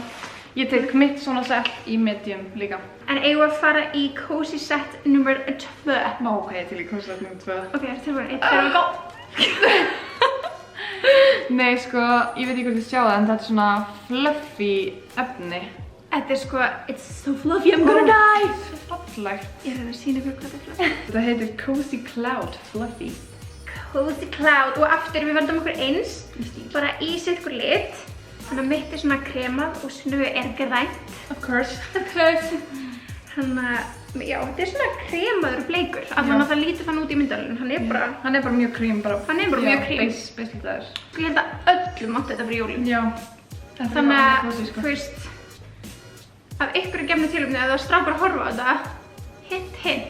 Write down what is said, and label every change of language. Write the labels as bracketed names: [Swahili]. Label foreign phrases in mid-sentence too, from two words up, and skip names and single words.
[Icelandic] Ég tek mitt svona set í medium líka. En eigum við að fara í [English] cozy set [Icelandic] nummer 2? Ok, til í [English] cozy set [Icelandic] nummer 2. Ok, tilbúin, 1, 2, go! Nei, sko, ég veit ekki hvort þið sjá það, en þetta er svona fluffy efni. Þetta er sko, [English] it's so fluffy, I'm gonna die! [Icelandic] Svo fallegt. Ég er að sína ykkur hvað þetta er fluffy. Þetta heitir Cozy Cloud Fluffy. Cozy Cloud, og aftur við völdum okkur eins, bara í sitt ykkur lit. Þannig að mitt er svona kremað og snuð er grænt. [English] Of course. [Icelandic] Þannig að, já, þetta er svona kremaður bleikur. Þannig að það lítur þannig út í myndalunum. Hann er bara mjög krím bara. Hann er bara mjög krím. Basically það er. Ég held að öllum átti þetta fyrir jólin. Já. Þannig að, þú veist, af ykkur gefnu tilefni að það strákar að horfa á þetta, hint.